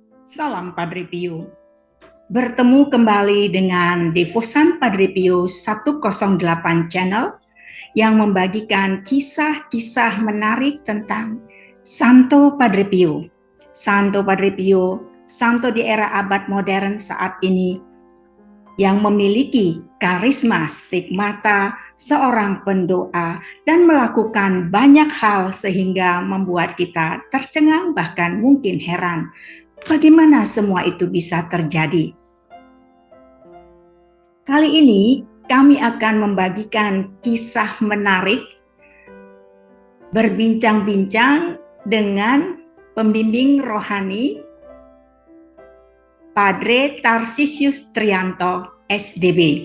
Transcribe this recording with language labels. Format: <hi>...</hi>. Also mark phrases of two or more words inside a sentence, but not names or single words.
<id>Salam Padre Pio. Bertemu kembali dengan Devosan Padre Pio 108 Channel yang membagikan kisah-kisah menarik tentang Santo Padre Pio. Santo Padre Pio, santo di era abad modern saat ini yang memiliki karisma stigmata seorang pendoa dan melakukan banyak hal sehingga membuat kita tercengang bahkan mungkin heran. Bagaimana semua itu bisa terjadi? Kali ini kami akan membagikan kisah menarik, berbincang-bincang dengan pembimbing rohani Padre Tarsisius Trianto, SDB.</id>